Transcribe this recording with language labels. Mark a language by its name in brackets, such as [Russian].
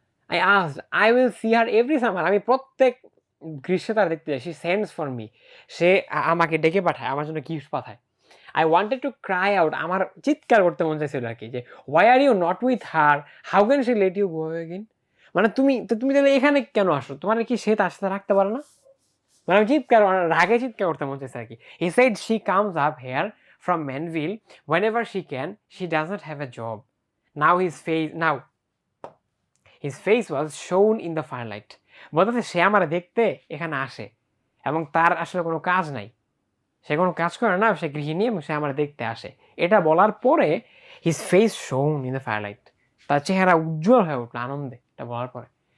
[English] I asked, I will see her every summer, [Bangla] আমি প্রত্যেক গ্রীষ্মে তার দেখতে যাই। [English] she sends for me, [Bangla] সে আমাকে ডেকে পাঠায়, আমার জন্য গিফট পাঠায়। [English] I wanted to cry out, [Bangla] আমার চিৎকার করতে মন চাইছিল আর কি, যে [English] why are you not with her, how can she let you go again, [Bangla] মানে তুমি তাহলে এখানে কেন আসো, তোমার কি সে তার সাথে রাখতে পারে না? মানে আমি চিৎকার, রাগে চিৎকার করতে মন চাইছে আর কি। [English] He said she comes up here from Manville whenever she can, she does not have a job. Now his face was shown in the firelight. [Bangla] বলতেছে সে আমার দেখতে এখানে আসে এবং তার আসলে কোনো কাজ নাই, সে কোনো কাজ করে না, সে গৃহিণী এবং সে আমার দেখতে আসে। এটা বলার পরে [English] his face shown in the firelight, [Bangla] তার চেহারা উজ্জ্বল হয়ে উঠলো আনন্দে এটা বলার পরে।